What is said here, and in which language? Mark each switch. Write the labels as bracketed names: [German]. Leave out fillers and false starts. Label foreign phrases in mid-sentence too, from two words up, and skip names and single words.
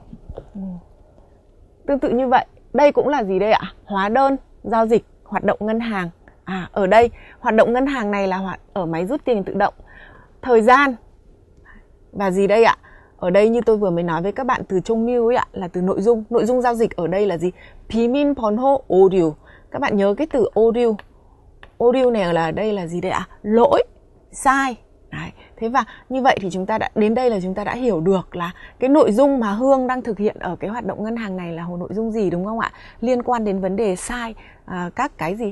[Vietnamese] Tương tự như vậy. Đây cũng là gì đây ạ? Hóa đơn giao dịch hoạt động ngân hàng. Ở đây hoạt động ngân hàng này là ở máy rút tiền tự động. Thời gian và gì đây ạ? Ở đây như tôi vừa mới nói với các bạn, từ trông lưu ấy ạ, là từ nội dung. Nội dung giao dịch ở đây là gì? [Korean] 비밀 번호 오류. [Vietnamese] Các bạn nhớ cái từ 오류. 오류 này là đây là gì đây ạ? Lỗi, sai. Đấy. Thế và như vậy thì chúng ta đã đến đây là chúng ta đã hiểu được là cái nội dung mà Hương đang thực hiện ở cái hoạt động ngân hàng này là nội dung gì, đúng không ạ? Liên quan đến vấn đề sai các cái gì?